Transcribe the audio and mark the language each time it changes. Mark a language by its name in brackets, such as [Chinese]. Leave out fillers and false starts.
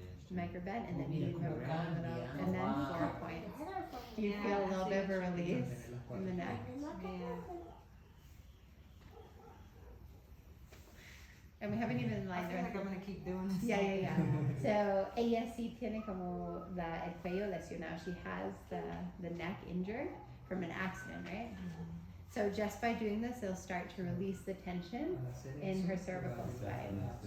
[English] Micro bend and then you move around it up. And then 4 points. Do you feel a little bit of a release in the neck? Yeah. And we haven't even I lined feel her. like I'm gonna keep doing this. Yeah. [Spanish] So ella sí tiene como el cuello lesionado. [English] She has the neck injured from an accident, right? So just by doing this, it'll start to release the tension in her cervical spine.